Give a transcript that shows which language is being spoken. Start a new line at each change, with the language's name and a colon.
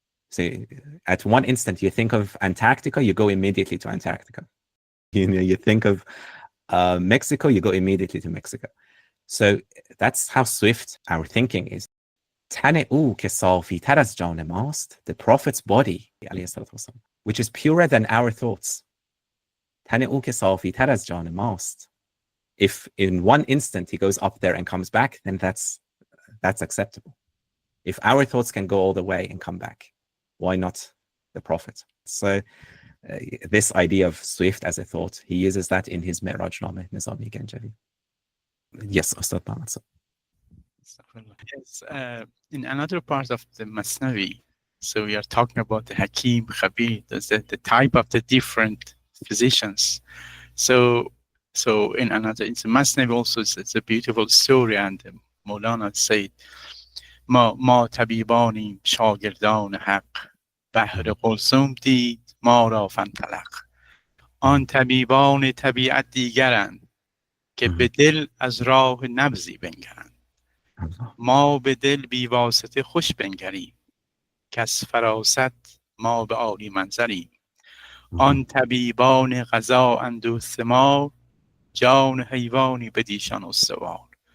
English: So at one instant you think of Antarctica, you go immediately to Antarctica. You think of Mexico, you go immediately to Mexico. So that's how swift our thinking is.
Persian: تن او که صافی تر از جان ماست,
English: the Prophet's body, which is purer than our thoughts.
Persian: تن او که صافی تر از جان ماست.
English: If in one instant he goes up there and comes back, then that's acceptable. If our thoughts can go all the way and come back, why not the Prophet? So this idea of swift as a thought, he uses that in his Mi'raj Name, Nizami Ganjavi. Yes, Ustad Muhammad. Yes, in another part of the Masnavi, so we are talking about the Hakim, Khabir, the type of the different physicians. So in the Masnavi also, it's a beautiful story, and Maulana said,
Persian: ما طبیبانیم شاگردان حق بحر قلزم دید ما را فانطلق. آن طبیبان طبیعت دیگرند که به دل از راه نبضی بنگرند. ما به دل بی واسطه خوش بنگریم که از فراست ما به عالی منظریم. آن طبیبان قضا اند ثمار جان حیوانی بدیشان استوار.